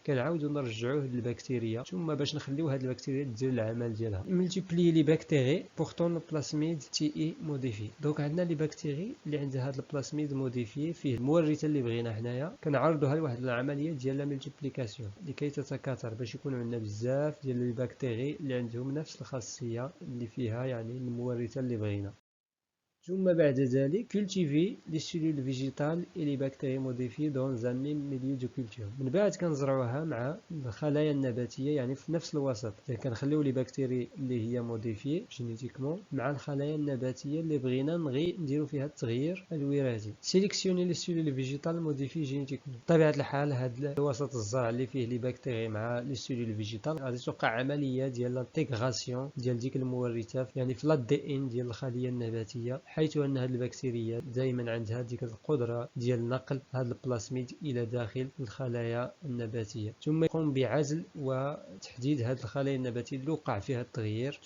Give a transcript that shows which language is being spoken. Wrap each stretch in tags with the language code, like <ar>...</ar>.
<ar>كنعاودوا نرجعوه للبكتيريا، ثم باش نخليو هذه البكتيريا دير العمل ديالها ملتيبلي لي بكتيري بورتون البلاسميد تي اي موديفي. دونك عندنا لي بكتيري اللي عندها هذا البلاسميد موديفي فيه المورثه اللي بغينا حنايا، كنعرضوها لواحد العمليه ديال لا ملتيبليكاسيون لكي تتكاثر، باش يكون عندنا بزاف ديال لي بكتيري اللي عندهم نفس الخاصيه اللي فيها يعني المورثه اللي بغينا. ثم بعد ذلك</ar> <fr>cultiver les cellules végétales et les bactéries modifiées dans un même milieu de culture.</fr> <ar>من بعد كنزرعوها مع الخلايا النباتيه يعني في نفس الوسط، كنخليو لي بكتيري اللي هي موديفي جينيتيكمون مع الخلايا النباتيه اللي بغينا نديرو فيها التغيير الوراثي. سيليكسيوني لي سيلول فيجيتال موديفي جينيتيكمون. بطبيعه الحال هذا الوسط الزرع اللي فيه لي بكتيري مع لي سيلول فيجيتال غادي توقع عمليه ديال لانتيغراسيون ديال ديك المورثات يعني في لا دي ان ديال الخليه النباتيه، حيث ان هذه البكتيريا دائما عندها ديك القدره ديال نقل هذا البلاسميد الى داخل الخلايا النباتيه، ثم يقوم بعزل وتحديد هذه الخلايا النباتيه اللي وقع فيها التغيير.</ar>